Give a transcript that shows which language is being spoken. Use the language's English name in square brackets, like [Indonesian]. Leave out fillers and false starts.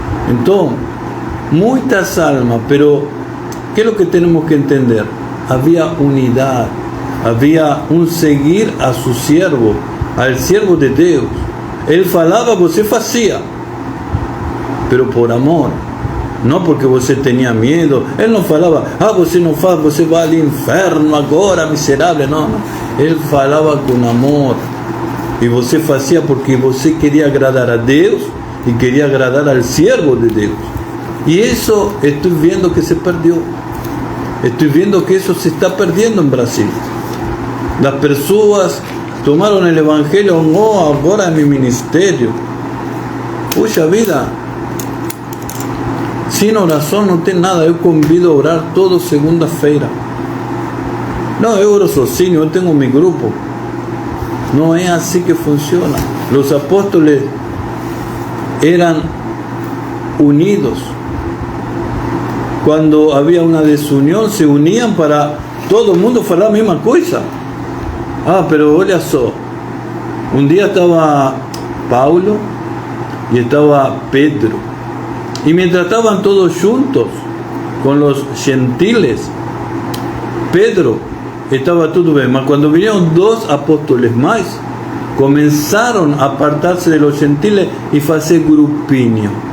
[Spanish] Entonces, muchas almas, pero ¿qué es lo que tenemos que entender? Había unidad, había un seguir a su siervo, al siervo de Dios. Él falaba, [Portuguese] você [Spanish] hacía, pero por amor. [Portuguese] Não porque você tinha medo. Ele não falava, você não faz, você vai ao inferno agora, miserável. Não. Ele falava com amor. E você fazia porque você queria agradar a Deus e queria agradar ao servo de Deus. E isso estou vendo que se perdeu. Estou vendo que isso se está perdendo em Brasil. As pessoas tomaram o evangelho, agora é meu ministério. Puxa vida. [Spanish] Sin oración [Portuguese] no tem nada. Eu convido a orar todo segunda-feira. Não, eu oro sozinho, eu tenho meu grupo. Não é assim que funciona. Os apóstolos eram unidos. Quando havia uma desunião, se uniam para todo mundo falar a mesma coisa. [Spanish] Pero [Portuguese] olha só. Um dia estava Paulo e estava Pedro. [Spanish] Y mientras estaban todos juntos con los gentiles, Pedro estaba todo bien. Mas cuando vinieron dos apóstoles más, comenzaron a apartarse de los gentiles y hacer grupinho.